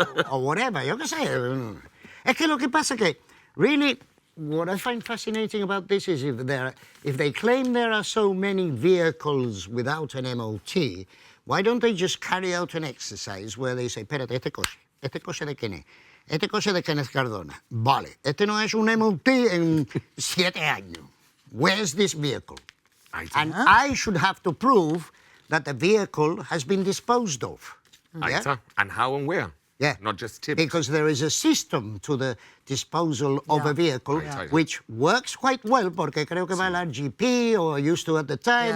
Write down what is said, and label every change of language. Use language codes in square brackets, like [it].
[en] Or whatever, [es] yo qué sé. Es que lo que pasa que, [en] really, what I find fascinating about this is if they claim there are so many vehicles without an MOT, why don't they just carry out an exercise where they say, [es] espérate, este coche de quién es? Este coche de Kenneth Cardona. Vale, este no es un MOT en 7 años. [en] Where's this vehicle? And I should have to prove that the vehicle has been disposed of. [es] Ahí [en] Yeah? está. And how and where? Yeah. Not just tips. Because there is a system to the disposal of a vehicle Yeah. which works quite well [es] porque creo que va al RGP [en] or used to at the time,